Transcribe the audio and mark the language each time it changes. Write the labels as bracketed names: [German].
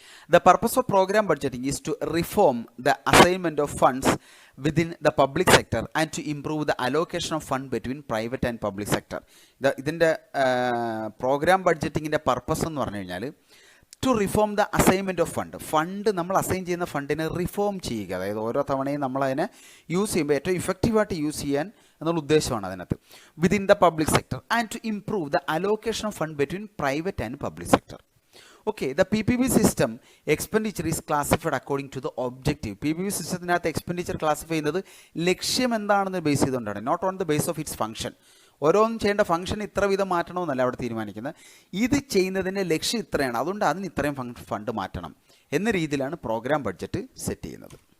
[English] The purpose of program budgeting is to reform the assignment of funds within the public sector and to improve the allocation of fund between private and public sector. [Malayalam] ഇതിൻ്റെ programme ബഡ്ജറ്റിങ്ങിൻ്റെ purpose എന്ന് പറഞ്ഞു കഴിഞ്ഞാൽ [English] to reform the assignment of fund [Malayalam] നമ്മൾ assign ചെയ്യുന്ന ഫണ്ടിനെ reform ചെയ്യുക, അതായത് ഓരോ തവണയും നമ്മളതിനെ യൂസ് ചെയ്യുമ്പോൾ ഏറ്റവും ഇഫക്റ്റീവായിട്ട് യൂസ് ചെയ്യാൻ എന്നുള്ള ഉദ്ദേശമാണ് അതിനകത്ത്. [English] Within the public sector and to improve the allocation of fund between private and public sector. Okay, the PPP system expenditure is classified according to the objective. [Malayalam] PPP സിസ്റ്റത്തിനകത്ത് expenditure classify ചെയ്യുന്നത് ലക്ഷ്യം എന്താണെന്ന് base ചെയ്തുകൊണ്ടാണ്, [English] Not on the base of its function. [Malayalam] ഓരോന്നും ചെയ്യേണ്ട function ഇത്ര വിധം മാറ്റണമെന്നല്ല അവിടെ തീരുമാനിക്കുന്നത്, ഇത് ചെയ്യുന്നതിൻ്റെ ലക്ഷ്യം ഇത്രയാണ്, അതുകൊണ്ട് അതിന് ഇത്രയും ഫണ്ട് മാറ്റണം എന്ന രീതിയിലാണ് പ്രോഗ്രാം ബഡ്ജറ്റ് സെറ്റ് ചെയ്യുന്നത്.